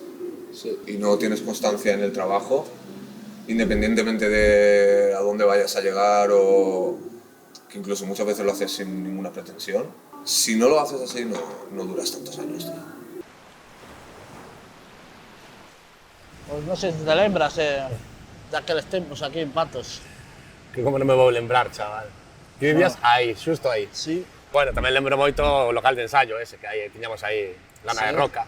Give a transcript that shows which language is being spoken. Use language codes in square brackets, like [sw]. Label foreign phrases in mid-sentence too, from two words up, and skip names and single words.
[es] Y no tienes constancia en el trabajo, independientemente de a dónde vayas a llegar, o que incluso muchas veces lo haces sin ninguna pretensión. Si no lo haces así, no duras tantos años, tío. Pues no sé si [gl] te lembras de aqueles tempos aquí en Patos. Que como non me vou lembrar, chaval. Ti vivías aí, xusto aí. Sí. Bueno, tamén lembro moito o local de ensayo ese que aí tiñamos aí, lana de roca,